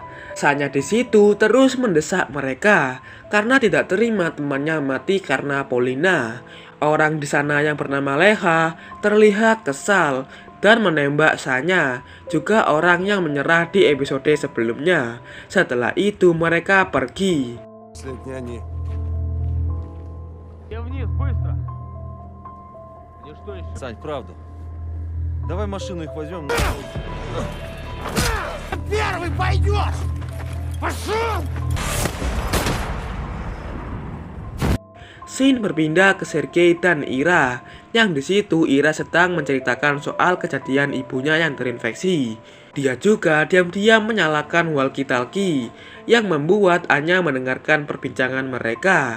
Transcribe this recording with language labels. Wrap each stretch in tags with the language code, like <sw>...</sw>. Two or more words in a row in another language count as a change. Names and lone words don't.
<id>Sanya di situ terus mendesak mereka karena tidak terima temannya mati karena Polina. Orang di sana yang bernama Leha terlihat kesal dan menembak Sanya, juga orang yang menyerah di episode sebelumnya. Setelah itu mereka pergi.</id> <ru>Я вниз, быстро! Мне что еще? Сань, правда. Давай машину их возьмем. Первый пойдешь! Пошел!</ru> <id>Scene berpindah ke Sergei dan Ira, yang di situ Ira sedang menceritakan soal kejadian ibunya yang terinfeksi. Dia juga diam-diam menyalakan walkie-talkie, yang membuat Anya mendengarkan perbincangan mereka.</id>